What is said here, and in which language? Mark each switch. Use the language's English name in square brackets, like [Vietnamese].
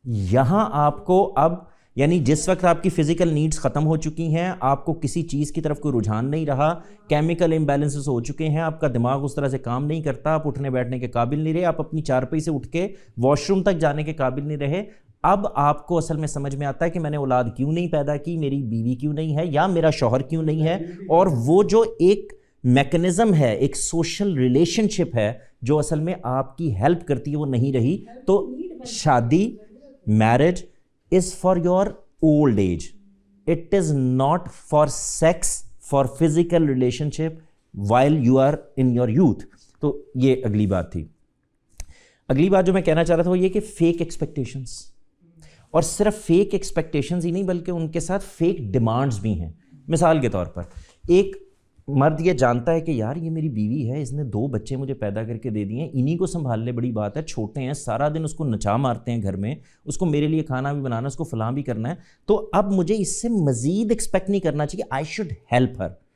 [Urdu] یہاں آپ کو اب یعنی جس وقت آپ کی فزیکل نیڈز ختم ہو چکی ہیں، آپ کو کسی چیز کی طرف کوئی رجحان نہیں رہا، کیمیکل امبیلنسز ہو چکے ہیں، آپ کا دماغ اس طرح سے کام نہیں کرتا، آپ اٹھنے بیٹھنے کے قابل نہیں رہے، آپ اپنی چارپائی سے اٹھ کے واش روم تک جانے کے قابل نہیں رہے. اب آپ کو اصل میں سمجھ میں آتا ہے کہ میں نے اولاد کیوں نہیں پیدا کی، میری بیوی کیوں نہیں ہے یا میرا شوہر کیوں نہیں ہے. اور وہ جو ایک میکنزم ہے، ایک سوشل ریلیشن شپ ہے جو اصل میں آپ کی ہیلپ کرتی ہے، وہ نہیں رہی. تو شادی، [English] Marriage is for your old age. It is not for sex, for physical relationship while you are in your youth. [Urdu] تو یہ اگلی بات تھی. اگلی بات جو میں کہنا چاہ رہا تھا وہ یہ کہ فیک ایکسپیکٹیشنز، اور صرف فیک ایکسپیکٹیشنز ہی نہیں بلکہ ان کے ساتھ فیک ڈیمانڈز بھی ہیں. مثال کے طور پر ایک مرد یہ جانتا ہے کہ یار یہ میری بیوی ہے، اس نے 2 بچے مجھے پیدا کر کے دے دیے ہیں، انہی کو سنبھال لے، بڑی بات ہے، چھوٹے ہیں، سارا دن اس کو نچا مارتے ہیں گھر میں، اس کو میرے لیے کھانا بھی بنانا، اس کو فلاں بھی کرنا ہے، تو اب مجھے اس سے مزید ایکسپیکٹ نہیں کرنا چاہیے. [English] I should help her.